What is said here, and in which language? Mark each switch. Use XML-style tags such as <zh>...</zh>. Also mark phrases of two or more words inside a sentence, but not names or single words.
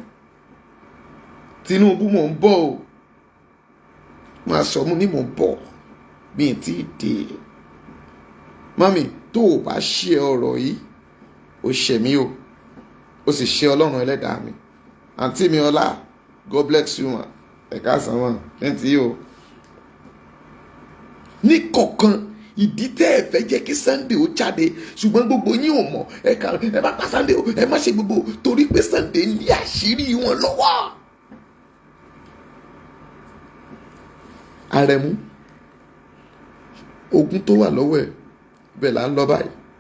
<yo>Tinubu mò ń bọ̀ o, máa sọ mú ní mò ń bọ̀ bí n tí dé. Mami tó o bá ṣe ọ̀rọ̀ yìí o ṣẹ̀ mí o, o sì ṣe Ọlọ́run ẹlẹ́dàá mi. Àǹtí mi Ọlá,</yo> <en>God bless you ma,</en> <yo>ẹ̀ka sàn wọn lẹ́ntì yìí o. Ní kọ̀ọ̀kan ìdí tẹ́ ẹ fẹ́ jẹ́ kí Sunday ó jáde, ṣùgbọ́n gbogbo yín ò mọ̀, ẹ má pa Sunday o, ẹ má ṣe gbogbo, torí pé Sunday ní àṣírí wọn lọ́wọ́. Àrẹ̀mú ogún tó wà lọ́wọ́ ẹ̀ bẹ́ẹ̀ là ń lọ báyìí.</yo>